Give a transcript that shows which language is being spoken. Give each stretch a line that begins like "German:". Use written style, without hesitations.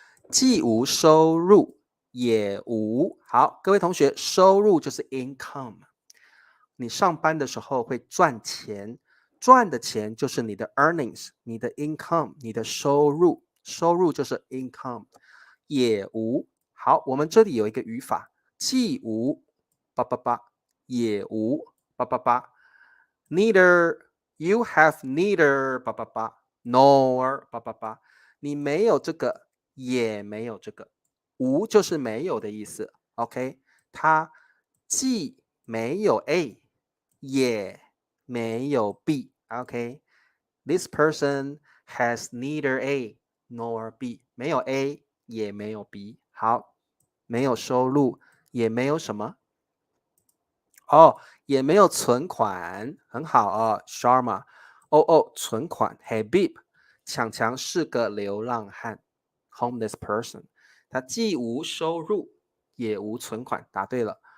Chinese: 既无收入，也无好，各位同学，收入就是 income， 你上班的时候会赚钱，赚的钱就是你的 earnings， 你的 income， 你的收入，收入就是 income， 也无好，我们这里有一个语法，既无八八八，也无八八八 ，
English: neither you have neither 八八八 nor 八八八，
Chinese: 你没有这个。也没有这个，无就是没有的意思。 OK， 他既没有 A， 也没有 B。
English: OK，this person has neither A nor B，
Chinese: 没有 A 也没有 B。好，没有收入，也没有什么哦，也没有存款，很好哦 ，Sharma。存款 ，Habib， 强强是个流浪汉。 homeless person， 他既无收入也无存款，答对了。